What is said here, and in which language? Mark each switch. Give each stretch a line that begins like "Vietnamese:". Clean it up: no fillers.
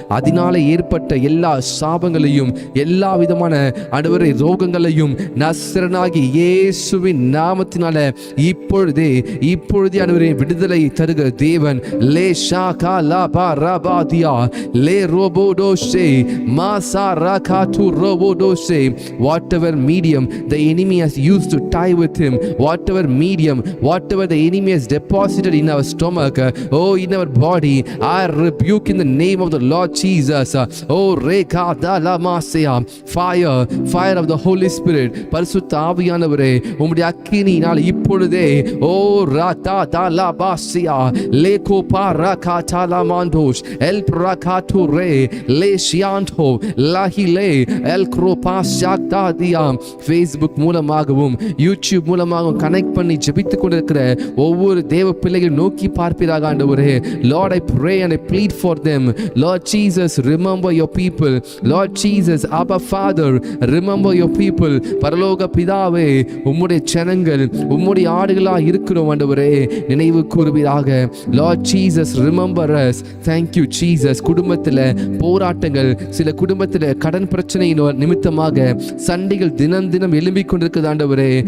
Tamil: அதனால ஏற்பட்ட எல்லா சாபங்களையும் எல்லா விதமான ஆண்டவரே ரோகங்களையும் நசரனாகி இயேசுவின் நாமத்தினால இப்பொழுதே ஆண்டவரே விடுதலை தருகிற தேவன். லே ஷாகா லாபா ரபாதியா லே ரோபோடோஷே மாசா ராகாது ரோபோடோஷே.
English: whatever medium the enemy has used to tie with him, whatever medium, whatever the enemy has deposited in our stomach, in our body, I rebuke in the name of the Lord Jesus. Reka dalamasya, fire of the Holy Spirit.
Tamil: பரிசுத்த ஆவியானவரே உம்முடைய அக்கினியினால் இப்பொழுதே Radha தலபாசியா லேகோ பாரகா தலமாண்டோஸ் L பிரகாது ரே லே ஷியாண்டோ லாஹிலே L க்ரோபாஷாக்தாதியா. Facebook மூலமாகவும் YouTube மூலமாகவும் connect பண்ணி ஜெபித்துக் கொண்டிருக்கிற ஒவ்வொரு தேவ பிள்ளைகள் நோக்கி பார்ப்பீராக ஆண்டவரே.
English: Lord, I pray and I plead for them. Lord Jesus, remember your people. Lord Jesus, Abba Father, remember your people.
Tamil: பரலோக பிதாவே உம்முடைய ஜனங்கள் உம்முடைய ஆடுகளா இருக்கிறோம் ஆண்டவரே, நினைவு கூறுவீராக.
English: Lord Jesus, remember us. Thank you Jesus.
Tamil: குடும்பத்தில் போராட்டங்கள், சில குடும்பத்தில் கடன் பிரச்சனையின் நிமித்தமாக சண்டைகள் தினம் எழும்பிக் கொண்டிருக்கிறது ஆண்டவரே.